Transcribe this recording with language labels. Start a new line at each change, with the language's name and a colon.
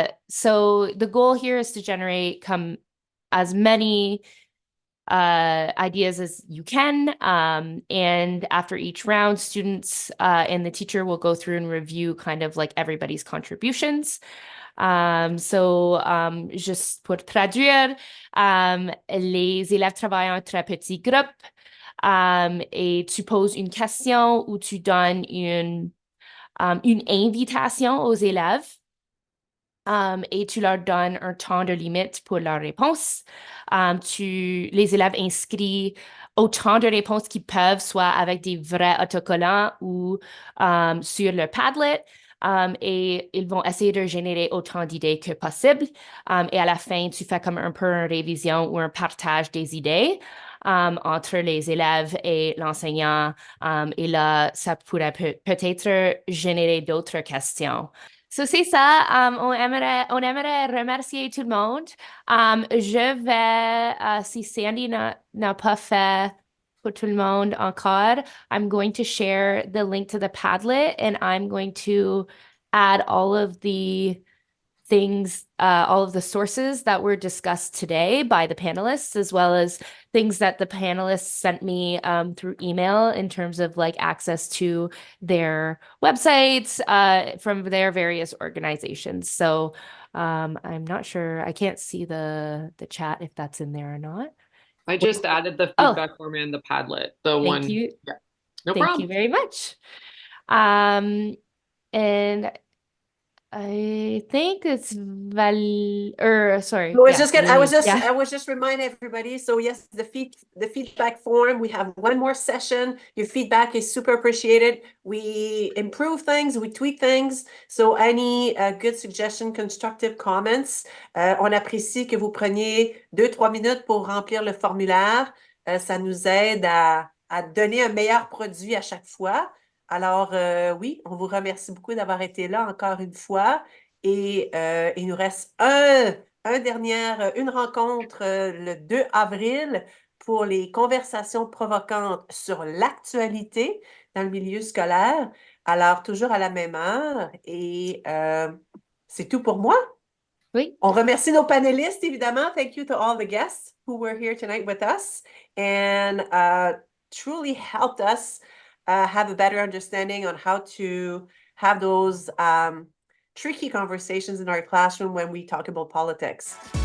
English: So the goal here is to generate as many ideas as you can. And after each round, students and the teacher will go through and review kind of like everybody's contributions.
French: Juste pour traduire, les élèves travaillent en très petits groupes et tu poses une question ou tu donnes une invitation aux élèves. Et tu leur donnes un temps de limite pour leur réponse. Les élèves inscrits autant de réponses qu'ils peuvent, soit avec des vrais autocollants ou sur le Padlet. Et ils vont essayer de générer autant d'idées que possible. Et à la fin, tu fais comme un peu une révision ou un partage des idées entre les élèves et l'enseignant. Et là, ça pourrait peut-être générer d'autres questions. So c'est ça, on aimerait remercier tout le monde. Je vais, si Sandy n'a pas fait pour tout le monde encore,
English: I'm going to share the link to the Padlet, and I'm going to add all of the things, all of the sources that were discussed today by the panelists, as well as things that the panelists sent me through email in terms of like access to their websites from their various organizations. So I'm not sure, I can't see the chat if that's in there or not. I just added the feedback form in the Padlet. Thank you. Yeah, no Thank problem. you very much. And I think it's sorry. I Yeah. was just reminding everybody. So yes, the feedback form, we have one more session. Your feedback is super appreciated. We improve things, we tweak things. So any good suggestion, constructive comments.
French: On apprécie que vous preniez 2-3 minutes pour remplir le formulaire. Ça nous aide à donner un meilleur produit à chaque fois. Alors, oui, on vous remercie beaucoup d'avoir été là encore une fois. Et il nous reste une rencontre le 2 avril pour les conversations provocantes sur l'actualité dans le milieu scolaire. Alors, toujours à la même heure. Et c'est tout pour moi. Oui. On remercie nos panélistes, évidemment.
English: Thank you to all the guests who were here tonight with us and truly helped us have a better understanding on how to have those tricky conversations in our classroom when we talk about politics.